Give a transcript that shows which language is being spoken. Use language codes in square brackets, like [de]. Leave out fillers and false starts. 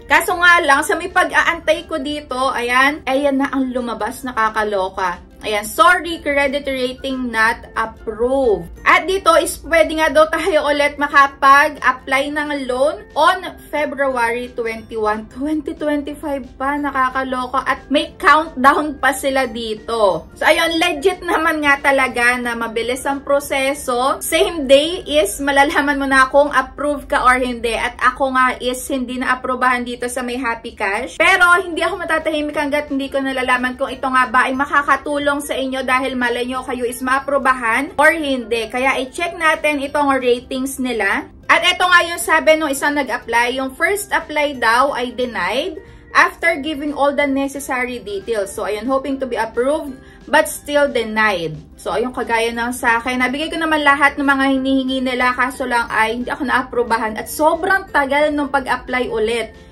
[tl] Kaso nga lang, sa may pag-aantay ko dito, ayan na ang lumabas, nakakaloka. [en] Ayan, sorry, credit rating not approved. [tl] At dito is pwede nga daw tayo ulit makapag-apply ng loan on February 21, 2025 pa. Nakakaloka. At may countdown pa sila dito. So, ayun, legit naman nga talaga na mabilis ang proseso. Same day is malalaman mo na kung approve ka or hindi. At ako nga is hindi na-approbahan dito sa may Happy Cash. Pero hindi ako matatahimik hanggat hindi ko nalalaman kung ito nga ba ay makakatulong sa inyo dahil malay nyo kayo is maaprobahan or hindi. Kaya i-check natin itong ratings nila. At ito nga yung sabi nung isang nag-apply, yung first apply daw ay [en] denied after giving all the necessary details. So, ayun, hoping to be approved but still denied. [tl] So, ayun, kagaya ng sa akin. Nabigay ko naman lahat ng mga hinihingi nila kaso lang ay hindi ako na-aprobahan at sobrang tagal nung pag-apply ulit.